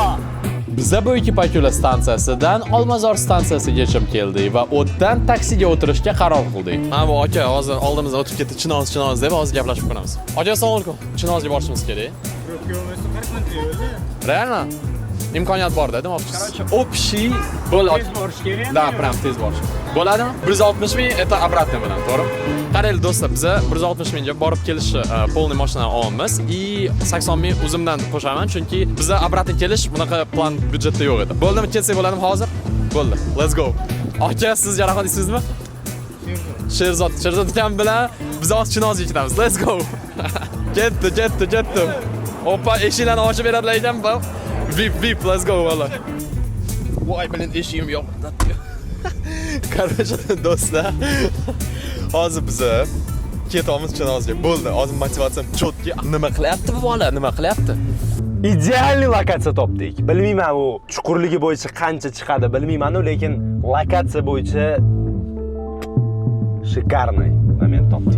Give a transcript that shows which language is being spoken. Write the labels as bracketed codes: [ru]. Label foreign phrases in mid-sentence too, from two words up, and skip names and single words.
[uz] Bizda bu ekipaj yo'li stansiyasidan Olmazor stansiyasigacha keldik va o'tdan taksiga o'tirishga qaror qildik. Ha, bu aka hozir oldimizdan o'tib ketdi, Chinoz deb hozir gaplashib ko'ramiz. Aka, assalomu alaykum. Chinozga borishimiz kerak. [ru] Реально? [uz] Imkoniyat bor-da, demoqchisiz. [ru] Короче, [uz] общий bo'ladi. Tez borish kerak. [ru] Да, прям [uz] tez borish. Bo'ladimi? 160 ming [ru] это обратно [uz] bilan, to'g'rimi? Qaranglar do'stlar, biz 160 mingga borib kelish polniy mashinani olamiz и 80 ming o'zimdan qo'shaman, chunki bizda обратно kelish bunaqa plan byudjetda yo'q edi. Bo'ldimi, ketsak bo'ladimi hozir? Bo'ldi. [en] Let's go. [uz] Aka, siz jarohat isizmi? Sherzod akam bilan biz hozir Chinozga ketamiz. [en] Let's go. [uz] Ketdi. Opa, eshiklarni ochib beradilar ekan. Vip, [en] let's go [uz] valla. Voy, bilan eshigim yo'q. Короче, do'stlar, hozir biz ketamiz Chinozga. Bo'ldi, hozir motivatsiyam chotki. Nima qilyapti bu bola? Nima qilyapti? Idealniy lokatsiya topdik. Bilmayman u chuqurligi bo'yicha qancha chiqadi, bilmayman-u, lekin lokatsiya bo'yicha shikarniy moment topdik.